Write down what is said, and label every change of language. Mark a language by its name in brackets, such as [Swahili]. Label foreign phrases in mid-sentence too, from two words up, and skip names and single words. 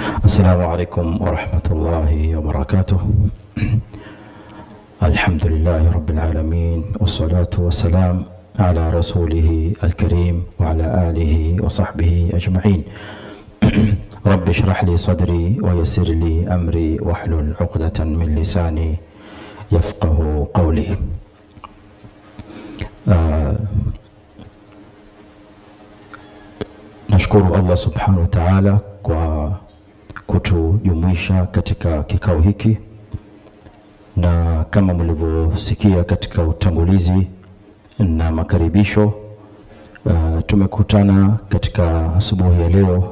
[Arabic] السلام عليكم ورحمة الله وبركاته. الحمد لله رب العالمين والصلاة والسلام على رسوله الكريم وعلى آله وصحبه أجمعين. رب اشرح لي صدري ويسر لي أمري واحلل عقدة من لساني يفقه قولي. [Swahili] Nashukuru Allah [Arabic] سبحانه وتعالى [Swahili] kwa kutujumuisha katika kikao hiki, na kama mlivyosikia katika utangulizi na makaribisho, tumekutana katika asubuhi ya leo